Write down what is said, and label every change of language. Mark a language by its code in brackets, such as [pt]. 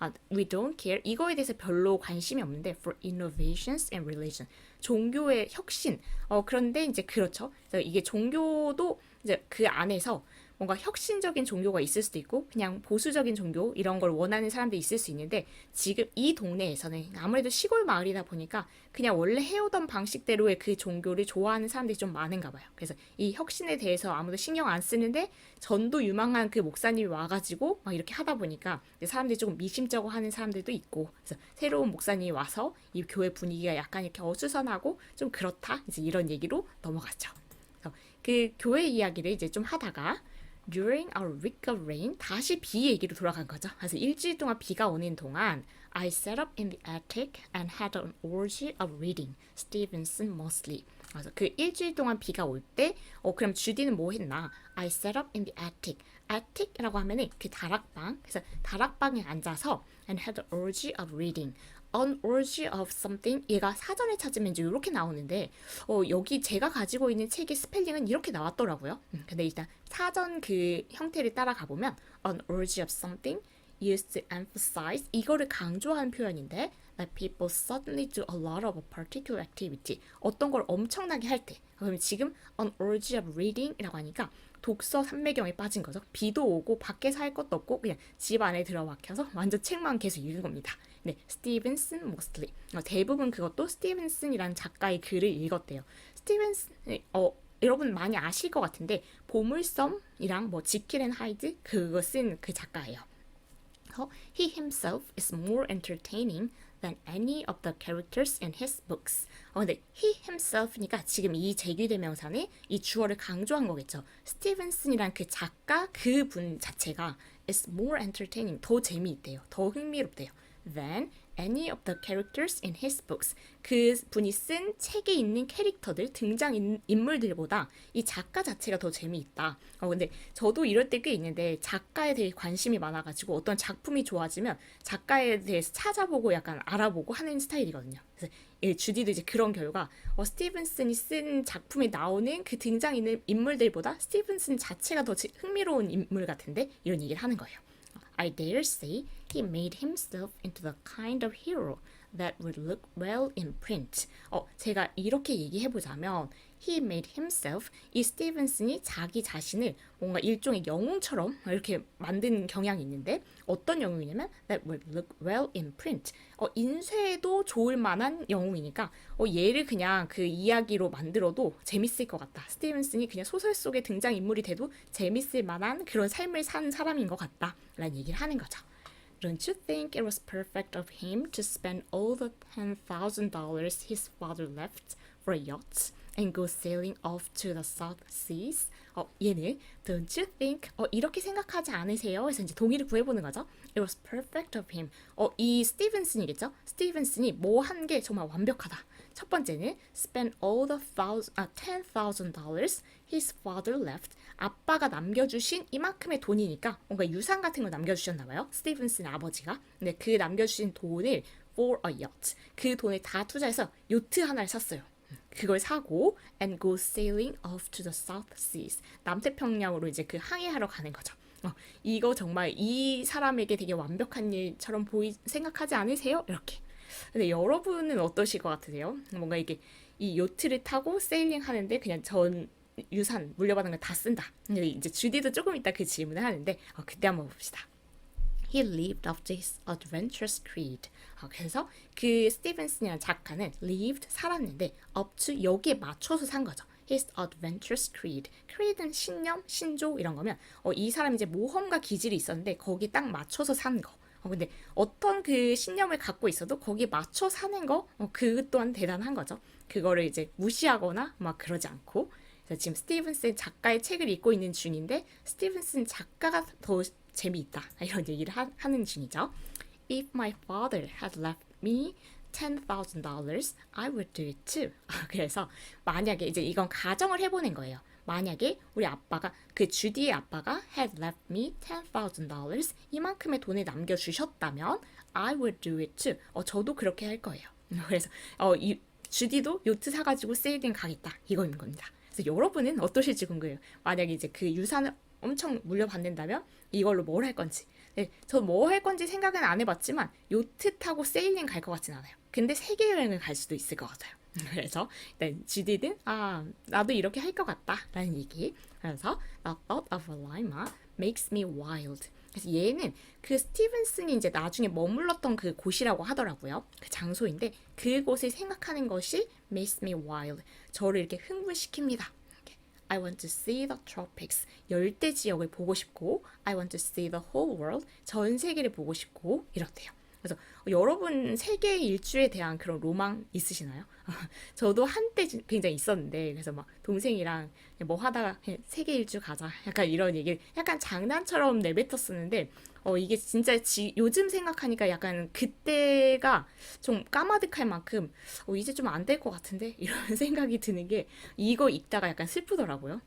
[en] We don't care. [ko] 이거에 대해서 별로 관심이 없는데 [en] for innovations in religion. [ko] 종교의 혁신. 그런데 이제 그렇죠. 그래서 이게 종교도 이제 그 안에서 뭔가 혁신적인 종교가 있을 수도 있고 그냥 보수적인 종교 이런 걸 원하는 사람들이 있을 수 있는데 지금 이 동네에서는 아무래도 시골 마을이다 보니까 그냥 원래 해오던 방식대로의 그 종교를 좋아하는 사람들이 좀 많은가 봐요. 그래서 이 혁신에 대해서 아무도 신경 안 쓰는데 전도 유망한 그 목사님이 와가지고 막 이렇게 하다 보니까 사람들이 조금 미심쩍어 하는 사람들도 있고 그래서 새로운 목사님이 와서 이 교회 분위기가 약간 이렇게 어수선하고 좀 그렇다 이제 이런 얘기로 넘어갔죠. 그래서 그 교회 이야기를 이제 좀 하다가 [en] During our week of rain, [ko] 다시 비 얘기로 돌아간 거죠. 그래서 일주일 동안 비가 오는 동안 [en] I sat up in the attic and had an orgy of reading. Stevenson Mosley. [ko] 그래서 그 일주일 동안 비가 올 때, 그럼 주디는 뭐 했나? [en] I sat up in the attic. [ko] attic이라고 하면은 그 다락방. 그래서 다락방에 앉아서 [en] and had an orgy of reading. An orgy of something. [ko] 얘가 사전에 찾으면 이제 이렇게 나오는데 여기 제가 가지고 있는 책의 스펠링은 이렇게 나왔더라고요. 근데 일단 사전 그 형태를 따라가 보면 [en] an orgy of something used to emphasize [ko] 이거를 강조하는 표현인데 [en] that people suddenly do a lot of a particular activity [ko] 어떤 걸 엄청나게 할 때 그러면 지금 [en] an urge of reading [ko] 이라고 하니까 독서 삼매경에 빠진 거죠. 비도 오고 밖에서 할 것도 없고 그냥 집 안에 들어박혀서 완전 책만 계속 읽은 겁니다. 네, 스티븐슨 mostly 대부분 그것도 스티븐슨이라는 작가의 글을 읽었대요. 스티븐슨 여러분 많이 아실 것 같은데 보물섬이랑 뭐 지킬 앤 하이드 그거 쓴 그 작가예요. [en] He himself is more entertaining than any of the characters in his books. [ko] 근데 [en] he himself [ko] 니까 지금 이 제귀대명사는 이 주어를 강조한 거겠죠. 스티븐슨이란 그 작가 그분 자체가 [en] is more entertaining [ko] 더 재미있대요. 더 흥미롭대요. [en] than any of the characters in his books. [ko] 그 분이 쓴 책에 있는 캐릭터들, 등장 인물들보다 이 작가 자체가 더 재미있다. 근데 저도 이럴 때 꽤 있는데 작가에 대해 관심이 많아가지고 어떤 작품이 좋아지면 작가에 대해서 찾아보고 약간 알아보고 하는 스타일이거든요. 그래서 주디도 이제 그런 결과 스티븐슨이 쓴 작품에 나오는 그 등장 인물들보다 스티븐슨 자체가 더 흥미로운 인물 같은데 이런 얘기를 하는 거예요. [en] I dare say he made himself into the kind of hero that would look well in print. [ko] 제가 이렇게 얘기해보자면 [en] he made himself, [ko] 이 스티븐슨이 자기 자신을 뭔가 일종의 영웅처럼 이렇게 만든 경향이 있는데 어떤 영웅이냐면 [en] that would look well in print. [ko] 인쇄도 좋을 만한 영웅이니까 얘를 그냥 그 이야기로 만들어도 재밌을 것 같다. 스티븐슨이 그냥 소설 속의 등장인물이 돼도 재밌을 만한 그런 삶을 산 사람인 것 같다 라는 얘기를 하는 거죠. [en] Don't you think it was perfect of him to spend all the $10,000 his father left for a yacht and go sailing off to the South Seas? [ko] 얘는 [en] Don't you think? [ko] 이렇게 생각하지 않으세요? 그래서 이제 동의를 구해보는 거죠. [en] It was perfect of him. [ko] 이 스티븐슨이겠죠? 스티븐슨이 뭐 한 게 정말 완벽하다. 첫 번째는 [en] spend all the $10,000 his father left. [ko] 아빠가 남겨주신 이만큼의 돈이니까 뭔가 유산 같은 걸 남겨주셨나봐요. 스티븐슨 아버지가. 근데 그 남겨주신 돈을 [en] for a yacht. [ko] 그 돈을 다 투자해서 요트 하나를 샀어요. 그걸 사고 [en] and go sailing off to the South Seas. [ko] 남태평양으로 이제 그 항해하러 가는 거죠. 이거 정말 이 사람에게 되게 완벽한 일처럼 생각하지 않으세요? 이렇게. 근데 여러분은 어떠실 것 같으세요? 뭔가 이게 이 요트를 타고 세일링 하는데 그냥 전 유산 물려받은 걸 다 쓴다. 근데 이제 주디도 조금 이따 그 질문을 하는데 그때 한번 봅시다. [en] He lived up to his adventurous creed. [ko] 그래서 그 스티븐슨이라는 작가는 [en] lived [ko] 살았는데 [en] up to [ko] 여기에 맞춰서 산 거죠. [en] His adventurous creed. [ko] creed는 신념, 신조 이런 거면 이 사람이 이제 모험가 기질이 있었는데 거기 딱 맞춰서 산 거. 근데 어떤 그 신념을 갖고 있어도 거기에 맞춰 사는 거, 그 또한 대단한 거죠. 그거를 이제 무시하거나 막 그러지 않고. 그래서 지금 스티븐슨 작가의 책을 읽고 있는 중인데 스티븐슨 작가가 더 재미있다 이런 얘기를 하는 중이죠. [en] If my father had left me $10,000, I would do it too. [ko] 그래서 만약에 이제 이건 가정을 해보는 거예요. 만약에 우리 아빠가 그 주디의 아빠가 [en] had left me $10,000 [ko] 이만큼의 돈을 남겨주셨다면 [en] I would do it too. [ko] 저도 그렇게 할 거예요. 그래서 주디도 요트 사가지고 세일링 가겠다 이거인 겁니다. 그래서 여러분은 어떠실지 궁금해요. 만약에 이제 그 유산을 엄청 물려받는다면 이걸로 뭘 할 건지. 네, 저 뭐 할 건지 생각은 안 해봤지만 요트 타고 세일링 갈 것 같진 않아요. 근데 세계 여행을 갈 수도 있을 것 같아요. 그래서 일단 주디는 나도 이렇게 할 것 같다 라는 얘기. 그래서 [en] The thought of a llama makes me wild. [ko] 그래서 얘는 그 스티븐슨이 이제 나중에 머물렀던 그 곳이라고 하더라고요. 그 장소인데 그곳을 생각하는 것이 [en] makes me wild. [ko] 저를 이렇게 흥분시킵니다. [en] I want to see the tropics. [ko] 열대 지역을 보고 싶고 [en] I want to see the whole world. [ko] 전 세계를 보고 싶고 이렇대요. 그래서 여러분 세계 일주에 대한 그런 로망 있으시나요? 저도 한때 굉장히 있었는데 그래서 막 동생이랑 뭐 하다가 세계 일주 가자 약간 이런 얘기를 약간 장난처럼 내뱉었었는데 이게 진짜 요즘 생각하니까 약간 그때가 좀 까마득할 만큼 이제 좀 안 될 것 같은데 이런 생각이 드는 게 이거 읽다가 약간 슬프더라고요.